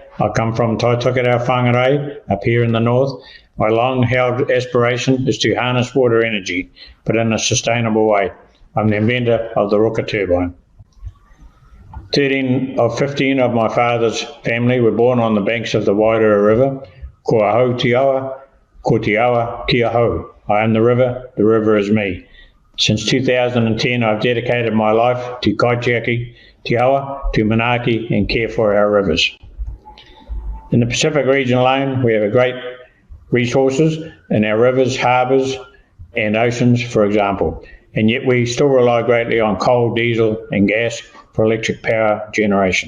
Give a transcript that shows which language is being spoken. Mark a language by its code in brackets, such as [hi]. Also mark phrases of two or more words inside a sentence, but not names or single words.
[en] I come from Taitukatau Whangarei, up here in the north. My long-held aspiration is to harness water energy, but in a sustainable way. I'm the inventor of the Ruka turbine. 13 of 15 of my father's family were born on the banks of the Wairua River. [mi] Ko ahau te awa, ko te awa ki ahau. [en] I am the river is me. Since 2010, I've dedicated my life to [mi] kaitiaki, te awa, [en] to manaaki, and care for our rivers. In the Pacific region alone, we have great resources in our rivers, harbours, and oceans, for example, and yet we still rely greatly on coal, diesel, and gas for electric power generation.